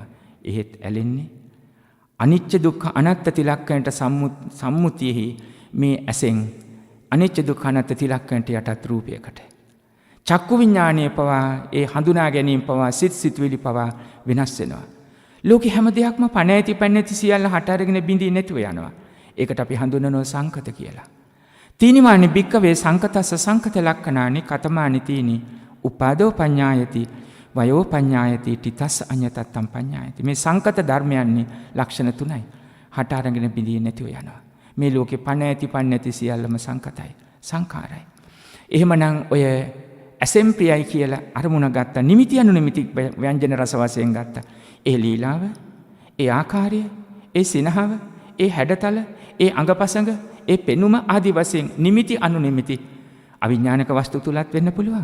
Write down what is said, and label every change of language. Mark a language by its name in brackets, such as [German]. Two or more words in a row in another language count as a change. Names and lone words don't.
[Sinhala] එහෙත් ඇලෙන්නේ අනිච්ච දුක්ඛ අනාත්ම තිලක්කයන්ට සම්මුතියෙහි මේ ඇසෙන් අනිච්ච දුක්ඛ අනාත්ම තිලක්කයන්ට යටත් රූපයකට. චක්කු විඥානයේ පවා ඒ හඳුනා ගැනීම පවා සිත්විලි පවා වෙනස් වෙනවා. ලෝකේ හැම දෙයක්ම පණ ඇති පණ නැති සියල්ල හට අරගෙන බිඳී නැතිව යනවා. ඒකට අපි හඳුනනවා සංකත කියලා. [Pali] තීනිමානි බික්කවේ සංකතස්ස සංකත ලක්ඛනානි කතමානි තීනි උපාදෝ පඤ්ඤායති වයෝ පඤ්ඤායති තිතස් අඤ්ඤතත්තම් පඤ්ඤායති. [Sinhala] මේ සංකත ධර්මයන්ගේ ලක්ෂණ තුනයි. හට අරගෙන බිඳී නැතිව යනවා. මේ ලෝකේ පණ ඇති පණ නැති සියල්ලම සංකතයි සංඛාරයි. එහෙමනම් ඔය ඇසෙන් ප්‍රියයි කියලා අරමුණ ගත්ත නිමිති අනු නිමිති ව්‍යංජන රස වශයෙන් ගත්ත ඒ ලීලාව, ඒ ආකාරය, ඒ සිනහව, ඒ හැඩතල, ඒ අඟපසඟ, ඒ පෙනුම ආදී වශයෙන් නිමිති අනු නිමිති අවිඥානික වස්තු තුලත් වෙන්න පුළුවන්.